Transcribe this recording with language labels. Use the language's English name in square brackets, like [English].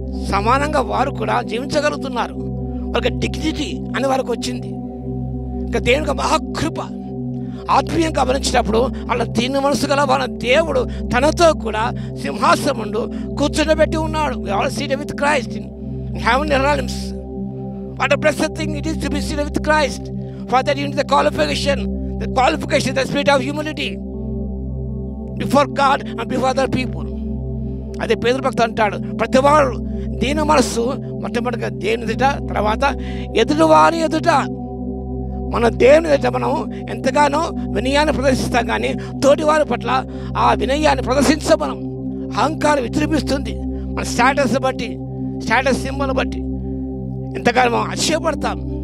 [Telugu] సమానంగా వారు కూడా జీవించగలుగుతున్నారు. వారికి డిగ్నిటీ అని వారికి వచ్చింది. ఇంకా దేవునికి మహాకృప. ఆత్మీయంగా గమనించినప్పుడు అలా దీన మనసు గల వాళ్ళ దేవుడు తనతో కూడా సింహాసనం కూర్చుండబెట్టి ఉన్నాడు. [English] Seated with Christ in heavenly realms. What a blessed thing it is to be seated with Christ. For that you need the qualification, the spirit of humility before God and before other people. [Telugu] అదే పేతురు భక్తుడు అంటాడు, ప్రతివాడు దీన మనస్సు మొట్టమొదటిగా దేవుని ఎదుట, తర్వాత ఎదుటివారి ఎదుట. మన దేవుని ఎదుట మనం ఎంతగానో వినయాన్ని ప్రదర్శిస్తాం, కానీ తోటి వారి పట్ల ఆ వినయాన్ని ప్రదర్శించం మనం. అహంకారం విజృంభిస్తుంది. మన స్టేటస్ బట్టి, స్టేటస్ సింబల్ బట్టి ఎంతగానో మనం అతిశయపడతాం.